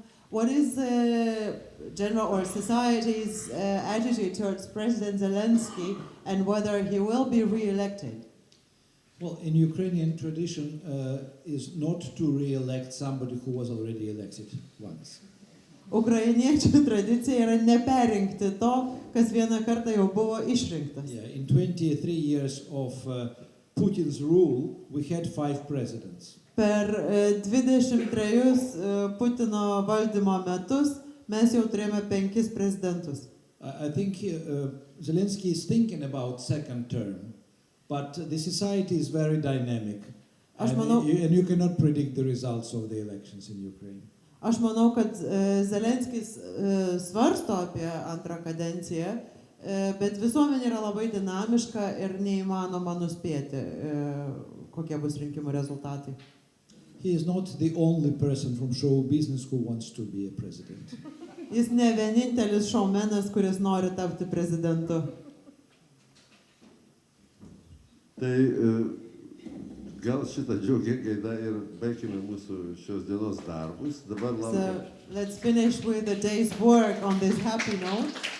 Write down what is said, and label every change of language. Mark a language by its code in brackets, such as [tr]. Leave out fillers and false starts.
[en] What is the general or society's attitude towards President Zelensky and whether he will be re-elected? Well, in Ukrainian tradition is not to re-elect somebody who was already elected once. [lt] Ukrainiečių tradicija yra neperinkti to, kas vieną kartą jau buvo išrinktas. [en] Yeah, in 23 years of Putin's rule, we had 5 presidents. [lt] Per 23 Putino valdymo metus mes jau turėjome 5 prezidentus. [en] I think Zelensky is thinking about second term, but the society is very dynamic, and you cannot predict the results of the elections in Ukraine. [lt] Aš manau, kad Zelenskis svarsto apie antrą kadenciją, bet visuomenė yra labai dinamiška ir neįmanoma nuspėti, kokie bus rinkimų rezultatai. [en] He is not the only person from show business who wants to be a president. [lt] Jis ne vienintelis šoumenas, kuris nori tapti prezidentu. Tai gal šitą džiaugią gaidą ir baigime mūsų šios dienos darbus. Dabar laukia. [en] So let's finish with the day's work on this happy note.